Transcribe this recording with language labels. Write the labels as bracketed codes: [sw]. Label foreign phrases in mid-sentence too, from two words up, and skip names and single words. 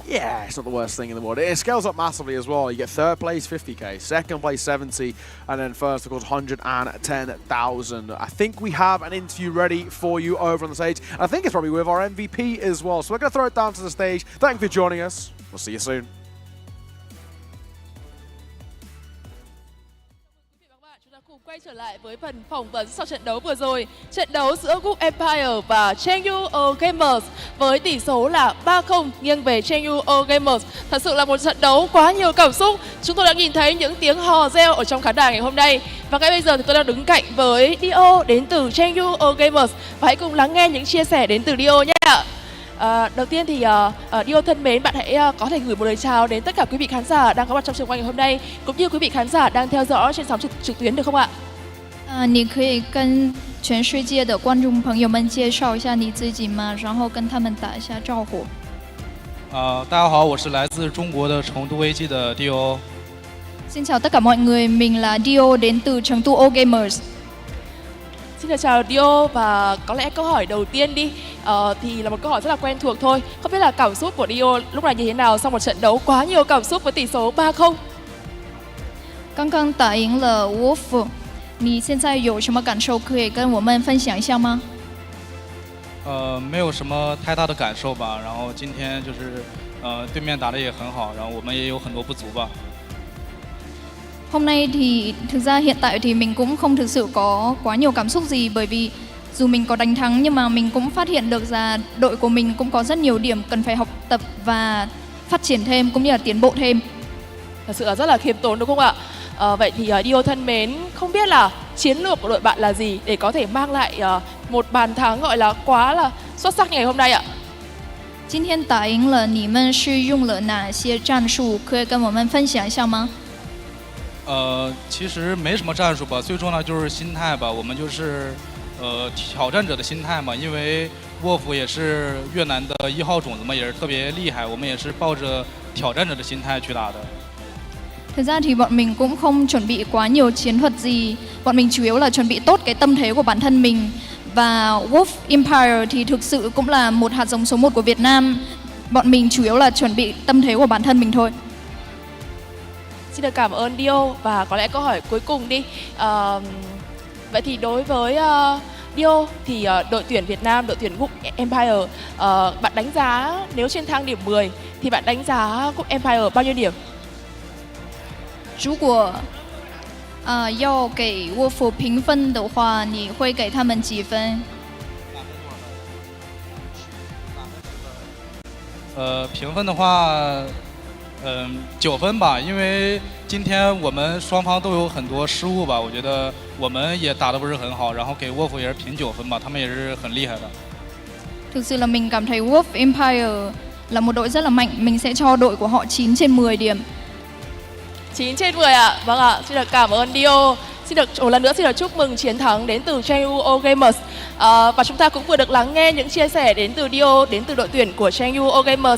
[en] Yeah, it's not the worst thing in the world. It scales up massively as well. You get 3rd place 50k, 2nd place 70, and then 1st, of course, 110,000. I think we have an interview ready for you over on the stage. And I think it's probably with our MVP as well. So we're going to throw it down to the stage. Thank you for joining us. We'll see you soon. [vi] Quay trở lại với phần phỏng vấn sau trận đấu vừa rồi. Trận đấu giữa Group Empire và CHENGDU Gamers với tỷ số là 3-0 nghiêng về CHENGDU Gamers. Thật sự là một trận đấu quá nhiều cảm xúc. Chúng tôi đã nhìn thấy những tiếng hò reo ở trong khán đài ngày hôm nay. Và ngay bây giờ thì tôi đang đứng cạnh với Dio đến từ CHENGDU Gamers. Và hãy cùng lắng nghe những chia sẻ đến từ Dio nhé. Đầu tiên thì Dio thân mến, bạn hãy có thể gửi một lời chào đến tất cả quý vị khán giả đang có mặt trong trường quay ngày hôm nay, cũng như quý vị khán giả đang theo dõi trên sóng trực tuyến được không ạ? [zh] 你可以跟全世界的观众朋友们介绍一下你自己吗？然后跟他们打一下招呼。大家好，我是来自中国的成都 AG 的 Dio。 [vi] Xin chào tất cả mọi người, mình là Dio đến từ CHENGDU Gamers. Xin chào Dio, và có lẽ câu hỏi đầu tiên đi thì là một câu hỏi rất là quen thuộc thôi. Không biết là cảm xúc của Dio lúc này như thế nào sau một trận đấu quá nhiều cảm xúc với tỷ số 3-0? [zh] 刚刚打赢了 Wolf， 你现在有什么感受可以跟我们分享一下吗？没有什么太大的感受吧。然后今天就是对面打得也很好，然后我们也有很多不足吧。 [vi] Hôm nay thì thực ra hiện tại thì mình cũng không thực sự có quá nhiều cảm xúc gì, bởi vì dù mình có đánh thắng nhưng mà mình cũng phát hiện được là đội của mình cũng có rất nhiều điểm cần phải học tập và phát triển thêm cũng như là tiến bộ thêm. Thật sự là rất là khiêm tốn đúng không ạ? Vậy thì Dio thân mến, không biết là chiến lược của đội bạn là gì để có thể mang lại một bàn thắng gọi là quá là xuất sắc ngày hôm nay ạ? [zh] 今天打赢了，你们是用了哪些战术？可以跟我们分享一下吗？其实没什么战术吧，最重要就是心态吧。我们就是挑战者的心态嘛，因为沃夫也是越南的1号种子嘛，也是特别厉害，我们也是抱着挑战者的心态去打的。 [vi] Thực ra thì bọn mình cũng không chuẩn bị quá nhiều chiến thuật gì, bọn mình chủ yếu là chuẩn bị tốt cái tâm thế của bản thân mình. Và Wolf Empire thì thực sự cũng là một hạt giống số 1 của Việt Nam. Bọn mình chủ yếu là chuẩn bị tâm thế của bản thân mình thôi. Xin được cảm ơn Dio, và có lẽ câu hỏi cuối cùng đi. Vậy thì đối với Dio thì đội tuyển Việt Nam, đội tuyển Group Empire, bạn đánh giá nếu trên thang điểm 10 thì bạn đánh giá Group Empire bao nhiêu điểm? [zh] 如果要给沃夫评分的话，你会给他们几分？评分的话，9分吧，因为今天我们双方都有很多失误吧，我觉得我们也打得不是很好，然后给沃夫也是评9分吧，他们也是很厉害的。 [vi] Thực sự là mình cảm thấy Wolf Empire là một đội rất là mạnh, mình sẽ cho đội của họ 9 trên 10 điểm. 9 trên 10 ạ. Vâng ạ, xin được cảm ơn Dio. Xin được một lần nữa xin được chúc mừng chiến thắng đến từ CHENGDU Gamers. Và chúng ta cũng vừa được lắng nghe những chia sẻ đến từ Dio, đến từ đội tuyển của CHENGDU Gamers.